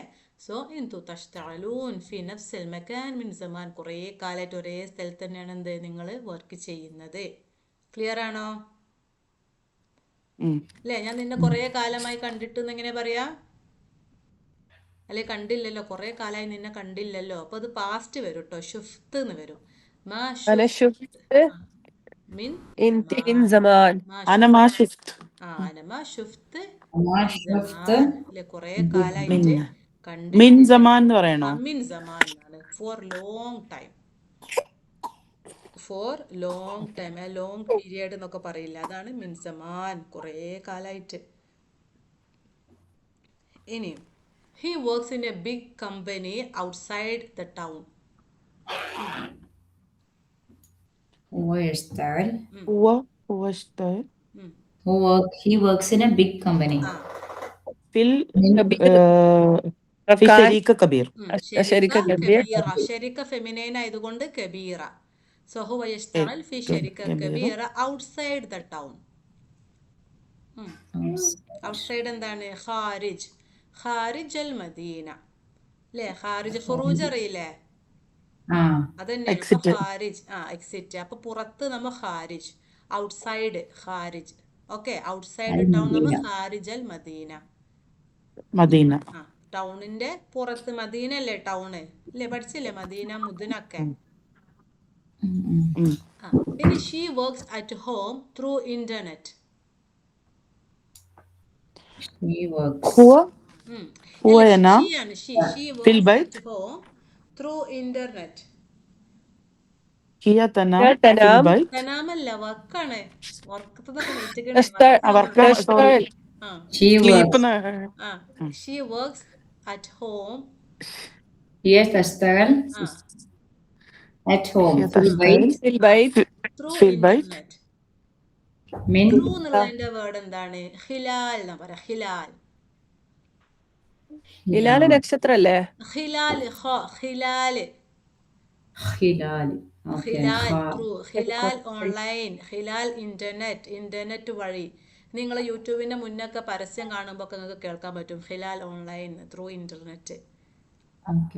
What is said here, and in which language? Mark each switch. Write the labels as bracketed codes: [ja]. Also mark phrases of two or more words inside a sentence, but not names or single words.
[ml] സോ [ar] انتو تشتغلون في نفس مكان من زمان, [ml] കുറേ കാലമായിട്ട് ഒരേ സ്ഥലത്ത് തന്നെയാണ് എന്ത് നിങ്ങൾ വർക്ക് ചെയ്യുന്നത്. ക്ലിയർ ആണോ? അല്ലേ, ഞാൻ നിന്നെ കുറേ കാലമായി കണ്ടിട്ട് എങ്ങനെ പറയാ? അല്ലെ കണ്ടില്ലല്ലോ, കുറേ കാലമായി നിന്നെ കണ്ടില്ലല്ലോ. അപ്പോൾ അത് പാസ്റ്റ് വരും കേട്ടോ, ഷുഫ്ത് എന്ന് വരും. [ar] മാ أنا ഷുഫ്ത് شفت മിൻ أنت إن സമാൻ. زمان. മാ أنا ഷുഫ്ത്. ما شفت അനമാ ഷുഫ്ത് മാ മിൻ ഷുഫ്ത് [ml] സമാൻ അല്ലെ, കുറേ കാലമായിട്ട് [ar] من [ml] കണ്ടിട്ട്. [ar] من زمان [ml] എന്ന് പറയണോ? മിൻ സമാൻ എന്നാണ്. [en] for long time, for long time, long period [ml] എന്നൊക്കെ പറയില്ല, അതാണ് [ar] من زمان, [ml] കുറേ കാലമായിട്ട്. [en] ഇനി he works in a big company outside the town. [ar] هو يشتغل هو اشتغل [en] he works in a big company. ആ [ar] في كبير. في كان شركة كبير. شركة كبيرة. [ml] കബീറ. ഷെരിക്ക ഫെമിനൈൻ ആയതുകൊണ്ട് കബീറ. [ar] സോ هو يشتغل في شركة كبيرة [en] outside the town. [ml] ഔട്ട്സൈഡ് എന്താണ്? ഖാരിജ്, [ar] خارج المدينة [ml] അല്ലേ. [ar] خارج خروج [ml] അറിയില്ലേ, അതന്നെയാണ്. [en] Exit. [ar] ഖാരിജ്, എക്സിറ്റ്. [ml] അപ്പൊ പുറത്ത് നമ്മ ഖാരിജ്, ഔട്ട്സൈഡ് ഖാരിജ്. ഓക്കെ, [en] outside town [ml] നമ്മ [ar] خارج المدينة. മദീന. [ml] ടൗണിന്റെ പുറത്ത്. മദീന അല്ലേ ടൗണ് അല്ലേ, പഠിച്ചില്ലേ മദീന മുദ്നൊക്കെ. [en] ഇനി she works at home through internet. he works [ar] هو هنا [en] ഷീ [ar] في [en] വർക്ക്സ് [ar] البيت. [en] at home through internet. [ar] هي تنام هي في تنام البيت. [ml] തനാമല്ല, വർക്കാണ്. വർക്കത്തൊക്കെ അവർക്ക് [ar] تشتغل [en] she സ്ലീപ്പ് works she works at home. هي تشتغل at home [ar] هي في البيت في البيت [en] ത്രൂ [ar] في البيت. [en] ഇന്റർനെറ്റ്. [ar] من [ml] ത്രൂ എന്നുള്ളതിന്റെ വേർഡ് എന്താണ്? ഹിലാൽ എന്നാ പറയാ. ഹിലാൽ, هلال نكشتر له. [ar] ഹിലാൽ, ഹിലാല്, خلال okay [ml] ഹിലാൽ ത്രൂ, ഹിലാൽ ഓൺലൈൻ, ഹിലാൽ ഇന്റർനെറ്റ്, ഇന്റർനെറ്റ് വഴി. നിങ്ങൾ യൂട്യൂബിന്റെ മുന്നൊക്കെ പരസ്യം കാണുമ്പോൾ ഒക്കെ നിങ്ങൾക്ക് കേൾക്കാൻ പറ്റും ഹിലാൽ [en] online through internet. okay